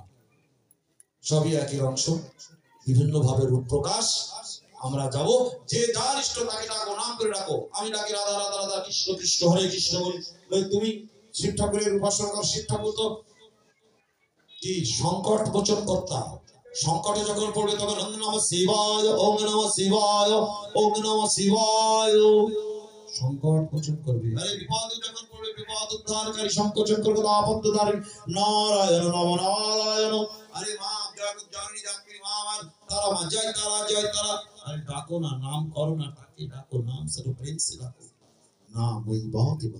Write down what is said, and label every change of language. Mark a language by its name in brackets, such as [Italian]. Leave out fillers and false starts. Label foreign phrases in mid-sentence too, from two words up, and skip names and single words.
[Bangla] সবই একই অংশ, বিভিন্ন ভাবে রূপ প্রকাশ। আমরা যাব, যে যার ইষ্ট তাকে ডাকো, নাম করে ডাকো। আমি ডাকি রাধা রাধা রাধা, কৃষ্ণ কৃষ্ণ হরে কৃষ্ণ বলি। তুমি শিব ঠাকুরের উপাসনা কর, শিব ঠাকুর তো কি সংকট মোচন কর্তা, সংকটে যখন পড়বে তখন [Sanskrit] ওম নমঃ শিবায়, ওম নমঃ শিবায়, ওম নমঃ শিবায়, [Bangla] সংকট মোচন করবে। আরে বিপদে যখন পড়বে, বিপদ উদ্ধারকারী, সংকোচন করবে, আপদধারী নারায়ণ [Sanskrit] নমঃ নারায়ণ। [Bangla] আরে মা জগৎ জননী জানকি মা আমার, তারা মা জয় তারা, জয় তারা। আরে ডাকো না, নাম করো না, তাকে ডাকো, নাম সর্ব [Hindi] प्रेम से [Bangla] ডাকো, নাম ওই বহুত বড়।